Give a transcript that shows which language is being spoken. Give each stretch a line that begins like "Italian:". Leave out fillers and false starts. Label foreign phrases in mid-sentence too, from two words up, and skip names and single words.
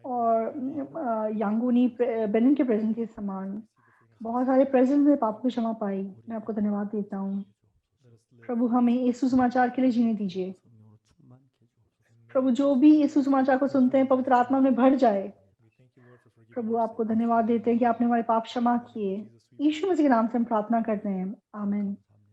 Hindi: और यांगूनी बेनिन के प्रेसिडेंट के समान बहुत सारे प्रेसिडेंट ने पापों की क्षमा पाई। मैं आपको धन्यवाद देता हूँ। प्रभु हमें इस सुसमाचार के लिए जीने दीजिए।
Korean: 성령으로 충만케 해주옵소서.
Hindi: प्रभु जो भी इस सुसमाचार को सुनते हैं पवित्र आत्मा में भर जाए। प्रभु आपको धन्यवाद देते हैं कि आपने हमारे पाप क्षमा किए। यीशु मसीह के नाम से हम प्रार्थना करते हैं, आमीन।